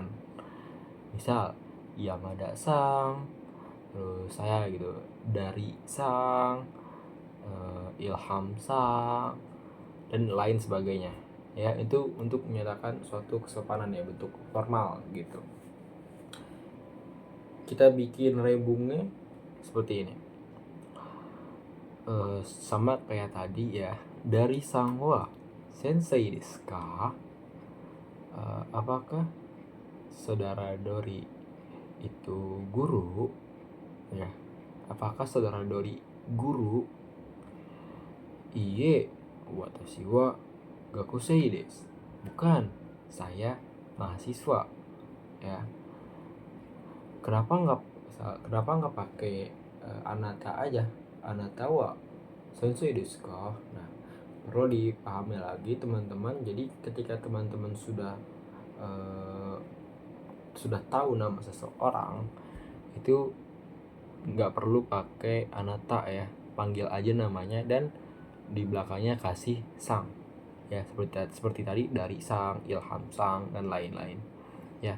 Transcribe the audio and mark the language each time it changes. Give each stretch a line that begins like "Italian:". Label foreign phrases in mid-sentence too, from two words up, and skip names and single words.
Indonesian: Misal Yamada sang, terus saya gitu, dari sang, Ilham sang, dan lain sebagainya, ya. Itu untuk menyatakan suatu kesopanan, ya, bentuk formal gitu. Kita bikin rebungnya seperti ini, sama kayak tadi, ya.
Japanese: ダリさんは先生ですか?
Indonesian: Apakah saudara Dori itu guru, ya? Apakah saudara Dori guru?
Japanese: いいえ、私は学生です.
Indonesian: Bukan, saya mahasiswa, ya. Kenapa nggak pakai anata aja?
Japanese: あなたは先生ですか?
Indonesian: Nah, perlu dipahami lagi teman-teman. Jadi ketika teman-teman sudah tahu nama seseorang, itu nggak perlu pakai anata, ya. Panggil aja namanya dan di belakangnya kasih sang, ya, seperti tadi, dari sang, Ilham sang, dan lain-lain, ya.